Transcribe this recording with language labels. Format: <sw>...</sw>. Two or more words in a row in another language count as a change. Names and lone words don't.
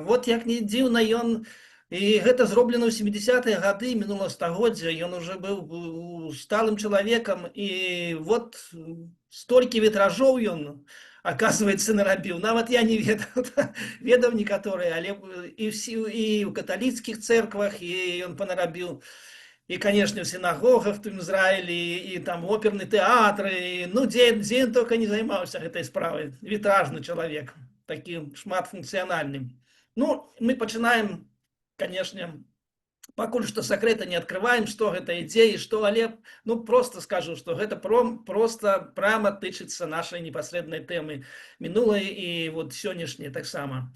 <be>Вот як не дзіўна, ён і гэта зроблена ў 70-е гады мінулага стагоддзя. Ён уже быў сталым чалавекам, і вот столькі вітражоў ён, оказывается, нарабіў. Нават я не ведаў, ведаў некаторыя, але і ў каталіцкіх церквах і ён панарабіў.</be> <ru>И, конечно, в синагогах в Израиле, и там оперный театр, и, ну, где он только не занимался этой справой. Витражный человек, таким шматфункциональным. Ну, мы начинаем, конечно, покуль что секрета не открываем, что это идея, что але, ну, просто скажу, что это просто прямо тычится нашей непосредственной темы минулой и вот сегодняшней так само.</ru>